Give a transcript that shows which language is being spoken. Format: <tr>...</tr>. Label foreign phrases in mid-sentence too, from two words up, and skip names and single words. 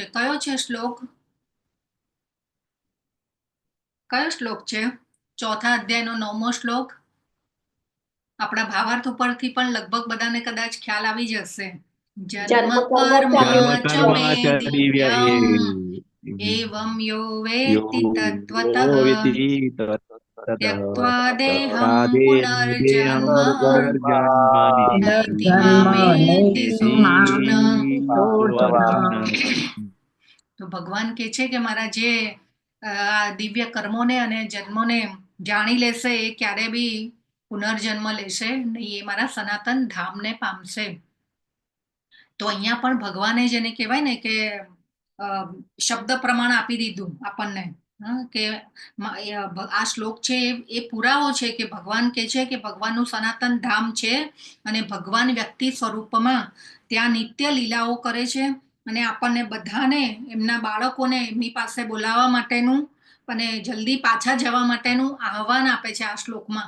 <gu>કયો છે શ્લોક? કયો શ્લોક છે? 4થા અધ્યાયનો 9મો શ્લોક. આપણા ભાવાર્થ ઉપરથી પણ લગભગ બધાને કદાચ ખ્યાલ આવી જશે.</gu> <sa>જન્મ કર્મ ચ મે દિવ્યમ એવં યો વેત્તિ તત્વતઃ त्यक्त्वा देहं पुनर्जन्म नैति मामेति सोऽर्जुन.</sa> <gu>તો ભગવાન કહે છે કે મારા જે આ દિવ્ય કર્મોને અને જન્મોને જાણી લેશે એ ક્યારે બી પુનર્જન્મ લેશે નહીં, એ મારા સનાતન ધામને પામશે. તો અહીંયા પણ ભગવાને જેને કહેવાય ને કે શબ્દ પ્રમાણ આપી દીધું આપણને, કે આ શ્લોક છે એ પુરાવો છે કે ભગવાન કહે છે કે ભગવાનનું સનાતન ધામ છે અને ભગવાન વ્યક્તિ સ્વરૂપમાં ત્યાં નિત્ય લીલાઓ કરે છે અને આપણને બધાને એમના બાળકોને એમની પાસે બોલાવવા માટેનું અને જલ્દી પાછા જવા માટેનું આહવાન આપે છે આ શ્લોકમાં.</gu>